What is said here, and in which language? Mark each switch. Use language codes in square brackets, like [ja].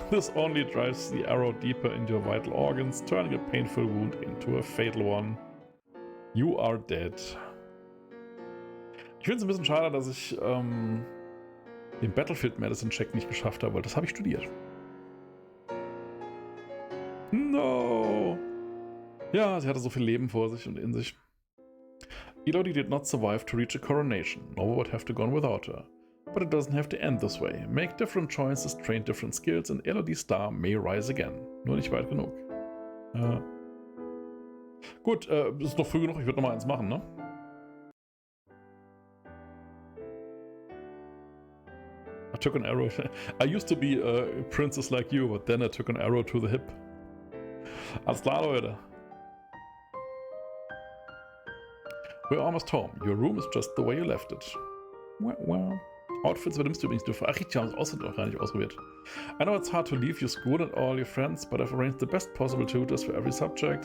[en] This only drives the arrow deeper into your vital organs, turning a painful wound into a fatal one. You are dead. [de] Ich finde es ein bisschen schade, dass ich den Battlefield Medicine Check nicht geschafft habe, weil das habe ich studiert. No! Ja, sie hatte so viel Leben vor sich und in sich. [en] Elodie did not survive to reach a coronation. Nova would have to go on without her. But it doesn't have to end this way. Make different choices, train different skills, and Elodie's star may rise again. [de] Nur nicht weit genug. Gut, ist noch früh genug. Ich würde noch mal eins machen, ne? [en] I took an arrow. I used to be a princess like you, but then I took an arrow to the hip. [de] Alles klar, Leute. [en] We're almost home. Your room is just the way you left it. Well. [de] Outfits übernimmst du übrigens nur. Ach, richtig, haben das Ausfit auch gar nicht ausprobiert. [en] I know it's hard to leave your school and all your friends, but I've arranged the best possible tutors for every subject.